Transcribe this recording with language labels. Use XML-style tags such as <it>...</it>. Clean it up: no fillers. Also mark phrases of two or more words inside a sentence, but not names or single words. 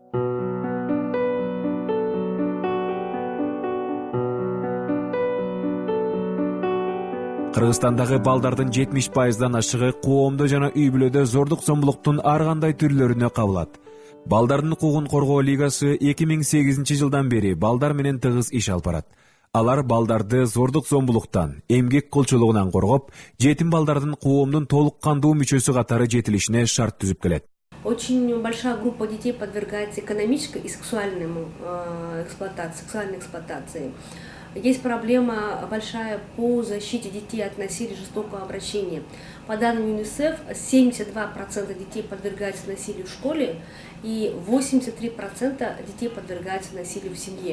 <ky>Кыргызстандагы балдардын 70%дан ашыгы коомдо жана үй бүлөдө зордук зомбулуктун ар кандай түрлөрүнө кабылат. Балдардын укугун коргоо лигасы 2008 жылдан бери балдар менен тыгыз иш алып барат. Алар балдарды зордук зомбулуктан, эмгек кылчылыгынан коргоп, жетим балдардын коомдун толук кандуу мүчөсү катары жетилишине шарт түзүп келет.</ky> <ru>Очень большая группа детей подвергается экономической и сексуальной эксплуатации. Есть проблема большая по защите детей от насилия и жестокого обращения. По данным ЮНИСЕФ, 72% детей подвергаются насилию в школе и 83% детей подвергаются насилию в семье.</ru>